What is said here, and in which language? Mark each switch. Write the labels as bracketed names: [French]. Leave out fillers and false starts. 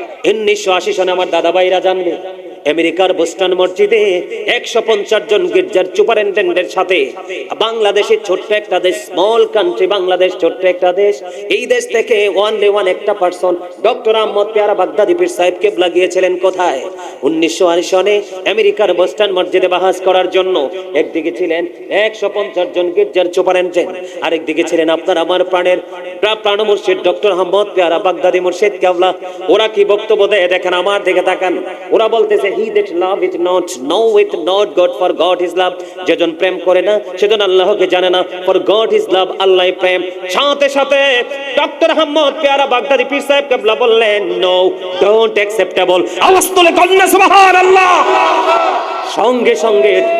[Bangla] 1980 সনে আমার দাদা ভাইরা জানবে, আমেরিকার বোস্টন মসজিদে 150 জন গির্জার সুপারিনটেন্ডেন্টের সাথে বাংলাদেশের ছোট্ট একটা দেশ, [English] small country [Bangla] বাংলাদেশ, ছোট্ট একটা দেশ, এই দেশ থেকে [English] only one [Bangla] একটা পারসন ডক্টর আহমদ পেয়ারা বাগদাদি পীর সাহেব কেবলা গিয়েছিলেন কোথায়? 1980 সনে আমেরিকার বোস্টন মসজিদে বাহাস করার জন্য। একদিকে ছিলেন 150 জন গির্জার সুপারিনটেন্ডেন্ট, আরেকদিকে ছিলেন আপনার আমার প্রাণ মুর্শিদ ডক্টর আহমদ পেয়ারা বাগদাদি মুর্শিদ কেবলা। ওরা কি বক্তব্য দেয় দেখেন, আমার দিকে তাকান। ওরা বলতেছে, [English] he that love it not know it not God, for God is love, [Bangla] যেজন প্রেম করে না সেজন আল্লাহকে জানে না, [English] for God is love, [Bangla] আল্লাহ প্রেম। সাথে সাথে ডক্টর আহমদ পেয়ারা বাগদাদি পীর সাহেব কেবলা বললেন, [English] no, don't acceptable। [Bangla] আওয়াজ তুলে কন্যা সুবহানাল্লাহ। সঙ্গে সঙ্গে